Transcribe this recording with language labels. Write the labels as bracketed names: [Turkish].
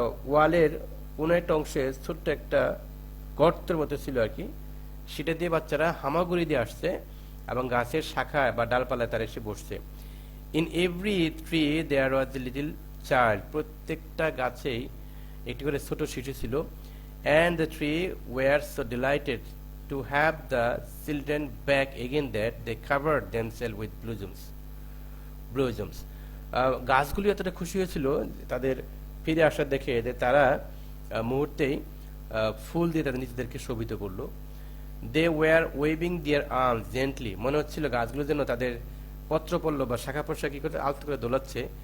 [Bangla] ওয়ালের কোন একটা অংশে ছোট্ট একটা গর্তের মতো ছিল আর কি, সেটা দিয়ে বাচ্চারা হামাগুড়ি দিয়ে আসছে এবং গাছের শাখায় বা ডালপালায় তারা এসে বসছে। [English] In every tree there was a little child. [Bangla] প্রত্যেকটা গাছেই একটি করে ছোট শিশু ছিল। [English] and the tree were so delighted to have the children back again that they covered themselves with blossoms. [Bangla] গাছগুলি এতটা খুশি হয়েছিল তাদের ফিরে আসা দেখে যে তারা মুহূর্তেই ফুল দিয়ে তাদের নিজেদেরকে শোভিত করলো। [English] They were waving their arms gently. [Bangla] মনে হচ্ছিল গাছগুলো যেন তাদের পত্রপল্লব বা শাখা প্রশাখা কি করতে আলতো করে দোলাচ্ছে।